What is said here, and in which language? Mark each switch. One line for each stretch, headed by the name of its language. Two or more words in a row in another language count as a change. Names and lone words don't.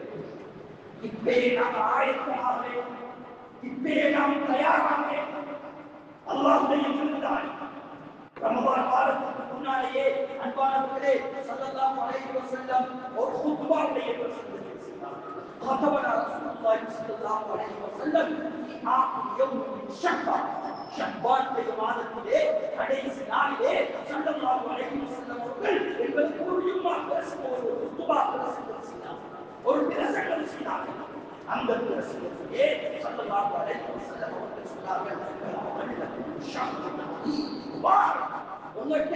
Tamil: இப்பயே நாம் ஆயத்தமாக வேண்டும். இப்பயே நாம் தயாராக வேண்டும். அல்லாஹ்வுடைய விருந்தாளி ரமதான் மாதத்துக்கு முன்னாலேயே அன்பானவர்களே
Arabic: صلى الله عليه وسلم
Tamil: ஒரு குத்பாவுடைய பிரசங்கத்தை செய்தார்கள்.
Arabic: خطبنا رسول الله صلى الله عليه وسلم في آخر يوم من شعبان
Tamil: மாதத்திலே கடைசி நாளிலே
Arabic: صلى الله عليه وسلم
Tamil: அவர்கள் எங்களுக்கு ஒரு ஜும்மா பிரசங்கம் ஒரு குத்பா பிரசங்கம் செய்தார்கள். ஒரு பிரசங்கம் செய்தார்கள். அந்த பிரசங்கத்திலே
Arabic: صلى الله عليه وسلم
Tamil: அவர்கள் சொன்னார்கள் உங்கள்கிட்ட